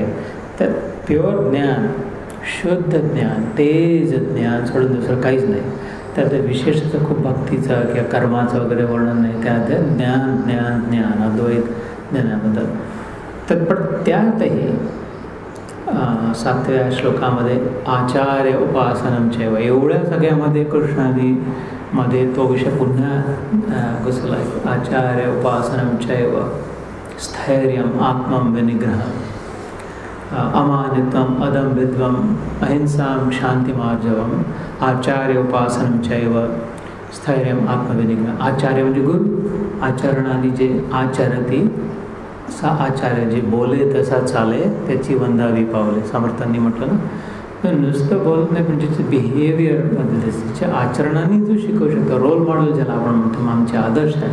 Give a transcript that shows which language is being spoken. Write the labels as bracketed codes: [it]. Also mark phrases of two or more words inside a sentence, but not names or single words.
[mr] तर प्युअर ज्ञान, शुद्ध ज्ञान, तेज ज्ञान सोडून दुसरं काहीच नाही. त्यात विशेषतः खूप भक्तीचं किंवा कर्माचं वगैरे वर्णन नाही. त्यात ज्ञान ज्ञान ज्ञान अद्वैत ज्ञानाबद्दल. तर पण त्यातही 7व्या श्लोकामध्ये [sa] आचार्य उपासनम चैव, [mr] एवढ्या सगळ्यामध्ये कृष्णाजीमध्ये तो विषय पुन्हा घुसला आहे. [sa] आचार्य उपासनम चैव स्थैर्यम आत्मं विनिग्रह अमानित्वम अदम्भित्वम अहिंसां शांतिमार्जवम आचार्य उपासनम चैव स्थैर्यम आत्मविनिग्रह. [mr] आचार्य म्हणजे गुरु, आचरणाने जे आचरती सा आचार्य, जे बोले तसा चाले त्याची वंदावी पावले, समर्थांनी म्हटलं ना. तर नुसतं बोलत नाही, पण ज्याचं बिहेवियरमध्ये त्याच्या आचरणाने जो शिकवू शकतो, [en] role model [mr] ज्याला आपण म्हणतो, आमचे आदर्श आहे.